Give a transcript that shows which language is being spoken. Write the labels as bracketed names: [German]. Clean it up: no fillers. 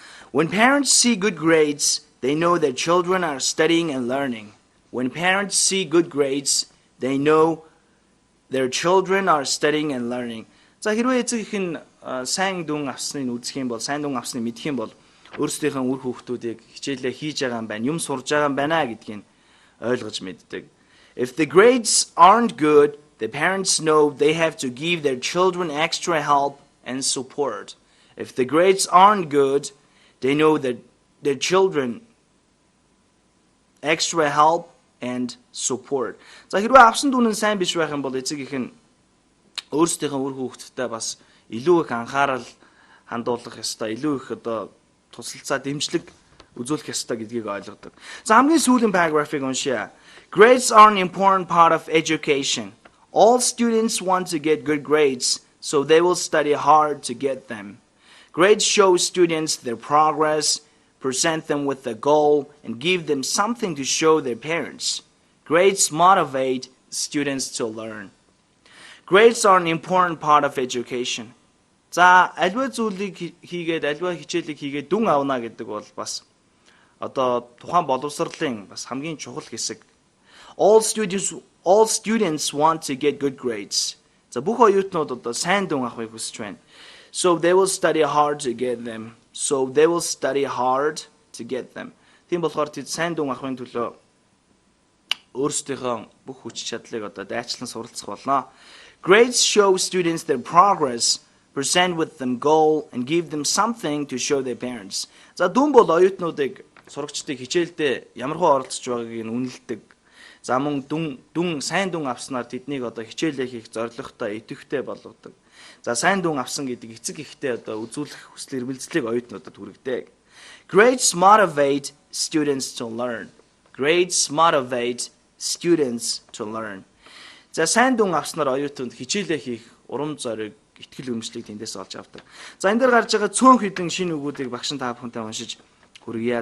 [English] When parents see good grades, they know their children are studying and learning. When parents see good grades, they know their children are studying and learning. [Mongolian] За хэрвээ эцэг их нь сайн дүн авсныг үзэх юм бол, сайн дүн авсныг мэдэх юм бол өөрсдийнхээ үр хүүхдүүдийг хичээлээ хийж байгаа юм байна, юм сурж байгаа юм байна гэдгийг ойлгож мэддэг. [English] If the grades aren't good, the parents know they have to give their children extra help and support. If the grades aren't good, they know that their children extra help and support. [Mongolian] За хэрвээ авсан дүн нь сайн биш байх юм бол эцэг их нь өөрсдийнхээ үр хүүхдтэй бас илүү их анхаарал хандуулах ёстой, илүү их одоо тусалцаа дэмжлэг үзүүлэх ёстой гэдгийг ойлгодог. За хамгийн сүүлийн параграфыг уншъя. [English] Grades are an important part of education. All students want to get good grades, so they will study hard to get them. Grades show students their progress, present them with a goal, and give them something to show their parents. Grades motivate students to learn. Grades are an important part of education. [Mongolian] За альва зүйлийг хийгээд альва хичээлийг хийгээд дүн авна гэдэг бол бас одоо тухайн боловсролын бас хамгийн чухал хэсэг. [English] All students want to get good grades. [Mongolian] За бүх оюутнууд одоо сайн дүн авахыг хүсэж байна. [English] So they will study hard to get them. So they will study hard to get them. [Mongolian] Тийм болохоор тэд сайн дүн авахын төлөө өөрсдийнхөө бүх хүч чадлыг одоо дайчлан суралцах болно. [English] Grades show students their progress, present with them goal, and give them something to show their parents. [Mongolian] За дүн бол оюутнуудыг сурагчдыг хичээлдээ ямархуу оролцож байгааг нь үнэлдэг. За мөн дүн сайн дүн авснаар тэднийг одоо хичээлээ хийх зорилготой, идэвхтэй болгодог. За сайн дүн авсан гэдэг эцэг ихтэй одоо үзүүлэх хүсэл эрмэлзлийг оюутнуудад хүргэдэг. [English] Grades motivate students to learn. Grades motivate students to learn. [Mongolian] За сайн дүн авснаар оюутнууд хичээлээ хийх урам зориг, итгэл үнэмшлийг тэндээс олж авдаг. За энэ дээр гарч байгаа цөөн хэдэн шинэ үгүүдийг багш та бүхэнтэй уншиж хүргье.